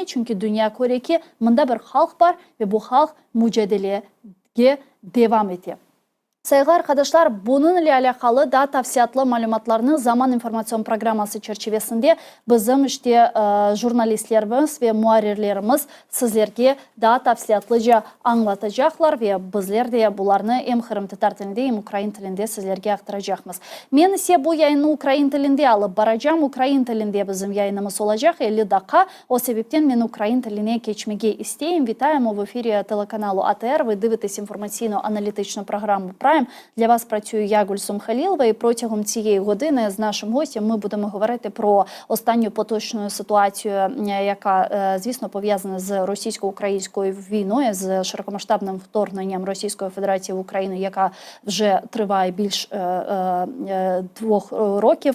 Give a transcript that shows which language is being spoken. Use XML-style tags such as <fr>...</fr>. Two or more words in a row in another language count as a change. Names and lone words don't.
<crh>Çünkü dünya göre ki bunda bir halk var ve bu halk mücadeleye devam ediyor. Сайга arkadaşlar, bunun ile alakalı daha tafsiyatlı malumatlarını Zaman İnformasyon Programması çerçevesinde bizim jurnalistlerimiz ve muharirlerimiz sizlerge daha tafsiyatlıca anlatacaklar ve bizler de bularını hem Kırım Tatar tilinde hem Ukrayn tilinde sizlerge aktaracağımız. Men ise bu yayını Ukrayn tilinde alıp baracağım. Ukrayn tilinde bizim yayınımız olacak 50 dakika. O sebepten men Ukrayn tiline geçmege isteyim.</crh> <uk>Вітаємо в ефірі телеканалу АТР. Ви дивитесь інформаційно-аналітичну програму «Прайм». Для вас працюю я, Гульсум Халілова, і протягом цієї години з нашим гостем ми будемо говорити про останню поточну ситуацію, яка, звісно, пов'язана з російсько-українською війною, з широкомасштабним вторгненням Російської Федерації в Україну, яка вже триває більш 2 років.</uk>